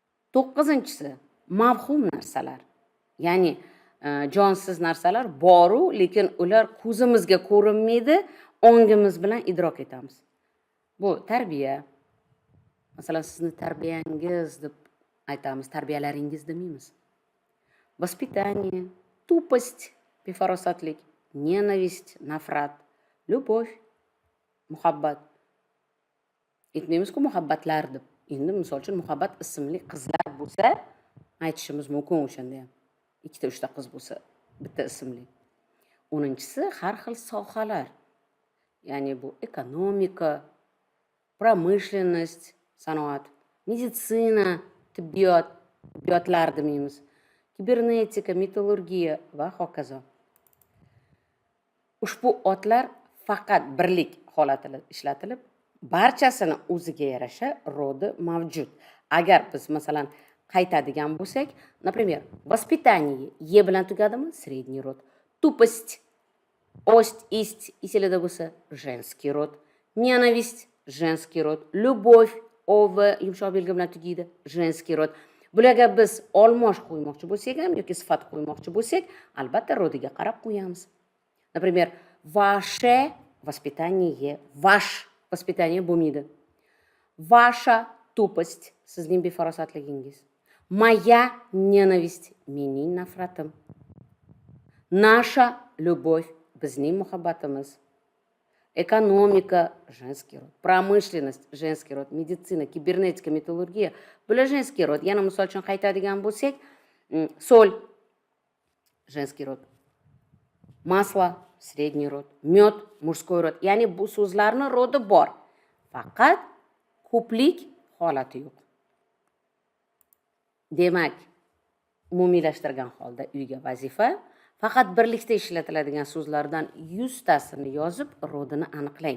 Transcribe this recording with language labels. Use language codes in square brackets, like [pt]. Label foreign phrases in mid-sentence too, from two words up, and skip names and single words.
[uz] To'qqizinchisi mavhum narsalar. Ya'ni jonsiz narsalar boru, lekin ular ko'zimizga ko'rinmaydi, ongimiz bilan idrok etamiz. Bu tarbiya. Masalan, sizni tarbiyangiz deb aytamiz, tarbiyalaringiz demaymiz. [ru] Воспитание, тупость, befarosatlik, ненависть, [uz] nafrat, любовь, muhabbat. Aytmaymiz-ku muhabbatlar deb. Endi misol uchun muhabbat ismli qizlar bo'lsa, aytishimiz mumkin o'shanda ham. 2-3 ta qiz bo'lsa, bitta ismli. 10-chisi har xil sohalar. Ya'ni bu ekonomika, pромышленность, sanoat, meditsina, tibbiyotlar demaymiz. Kibernetika, metallurgiya va hokazo. Ushbu otlar faqat birlik holatida ishlatilib, barchasini o'ziga yarasha rodi mavjud. Agar biz masalan qaytadigan bo'lsak, [ru] например, воспитание [uz] e bilan tugadimi? [ru] Средний род. Тупость, ость, исть [uz] isilida bo'lsa, [ru] женский род. Ненависть, женский род. Любовь, [uz] ov yumshoq belgi bilan tugaydi, [ru] женский род. [uz] Bularga biz olmosh qo'ymoqchi bo'lsak ham yoki sifat qo'ymoqchi bo'lsak, albatta rodiga qarab qo'yamiz. [ru] Например, ваше воспитание, ваш воспитание bo'lmaydi. Ваша тупость, [uz] sizning befarosatligingiz. [ru] Моя ненависть, [uz] mening nafratim. [ru] Наша любовь, [uz] bizning muhabbatimiz. [ru] Экономика, женский род. Промышленность, женский род. Медицина, кибернетика, металлургия, [uz] bular [ru] женский род. [uz] Yana misol uchun qaytadigan bo'lsak, [ru] соль, женский род. Масло, средний род. Мед, мужской род. [uz] Ya'ni bu so'zlarning rodi bor. Faqat ko'plik holati yo'q. Demak, umumiylashtirgan holda uyga vazifa faqat birlikda ishlatiladigan so'zlardan 100 tasini yozib, rodini aniqlang.